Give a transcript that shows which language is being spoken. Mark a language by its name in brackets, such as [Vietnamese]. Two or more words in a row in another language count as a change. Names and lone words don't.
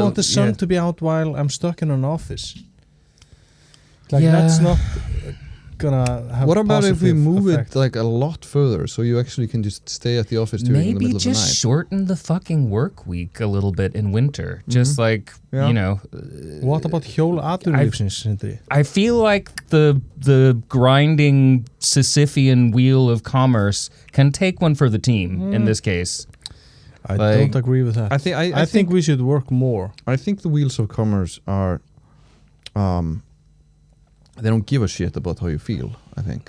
[English] want the sun to be out while I'm stuck in an office. Like, that's not gonna have. What about if we move effect. it like a lot further, so you actually can just stay at the office during the middle of the night? Maybe just shorten the fucking work week a little bit in winter. Just like, you know. What about [Icelandic] hjól atvinnulífsins, [English] Sindri? I feel like the grinding Sisyphean wheel of commerce can take one for the team in this case. I don't agree with that. I think we should work more. I think the wheels of commerce are, they don't give a shit about how you feel, I think.